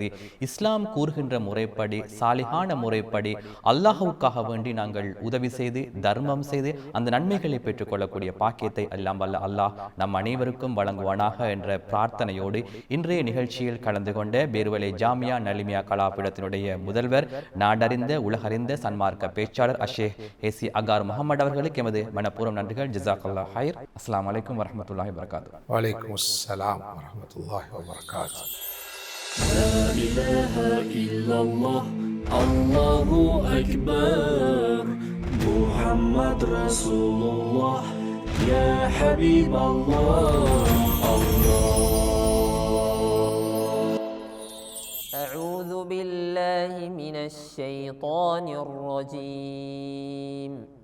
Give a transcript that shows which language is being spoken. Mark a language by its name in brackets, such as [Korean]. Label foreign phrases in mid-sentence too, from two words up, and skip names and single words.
[Tamil] இஸ்லாம் கூறுகின்ற முறைப்படி, சாலிகான முறைப்படி அல்லாஹ்வுக்காக வேண்டி நாங்கள் உதவி செய்து, தர்மம் செய்து அந்த நன்மைகளை பெற்றுக்கொள்ளக்கூடிய பாக்கியத்தை எல்லாம் வல்ல அல்லாஹ் நம் அனைவருக்கும் வழங்குவானாக என்ற பிரார்த்தனையோடு இன்றைய நிகழ்ச்சியில் கலந்து கொண்ட பேர்வலை ஜாமியா நலிமியா கலாபீடத்தினுடைய முதல்வர், நாடறிந்த உலகறிந்த சன்மார்க்க பேச்சாளர் அஷேக் ஏசி அகார் முகமது அவர்களுக்கு எமது மனப்பூர்வம் நன்றிகள். [Arabic] جزاك الله خير. السلام عليكم ورحمة الله وبركاته. وعليكم السلام ورحمة الله وبركاته. لا إله إلا الله الله أكبر محمد رسول الله يا حبيب الله أعوذ بالله من الشيطان الرجيم.